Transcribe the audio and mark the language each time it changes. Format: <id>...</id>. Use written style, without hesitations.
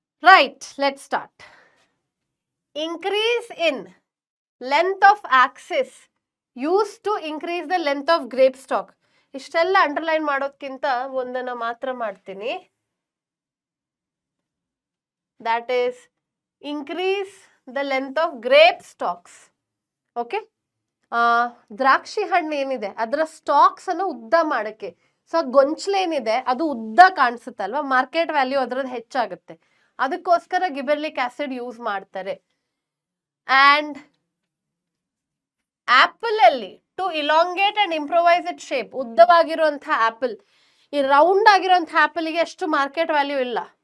<en>Right, let's start. Increase in length of axis use to increase the length of grape stock.</en> <kn>ಇಷ್ಟೆಲ್ಲ underline ಮಾಡೋದ್ಕಿಂತ ಒಂದನ್ನ ಮಾತ್ರ ಮಾಡ್ತೀನಿ.</kn> <en>That is increase the length of grape stalks.</en> <kn>Okay, ದ್ರಾಕ್ಷಿ ಹಣ್ಣು ಏನಿದೆ ಅದರ stocks ಅನ್ನು ಉದ್ದ ಮಾಡಕ್ಕೆ ಸೊ ಗೊಂಚಲೇನಿದೆ ಅದು ಉದ್ದ ಕಾಣಿಸುತ್ತಲ್ವಾ, ಮಾರ್ಕೆಟ್ ವ್ಯಾಲ್ಯೂ ಅದರದ್ದು ಹೆಚ್ಚಾಗುತ್ತೆ. ಅದಕ್ಕೋಸ್ಕರ ಗಿಬೆರ್ಲಿಕ್ ಆಸಿಡ್ ಯೂಸ್ ಮಾಡ್ತಾರೆ. ಅಂಡ್ ಆಪಲ್ ಅಲ್ಲಿ</kn> <en>to elongate and improvise it shape,</en> <kn>ಉದ್ದವಾಗಿರುವಂತಹ apple, ಈ ರೌಂಡ್ ಆಗಿರುವಂತಹ ಆಪಲ್ಗೆ ಅಷ್ಟು ಮಾರ್ಕೆಟ್ ವ್ಯಾಲ್ಯೂ ಇಲ್ಲ.</kn>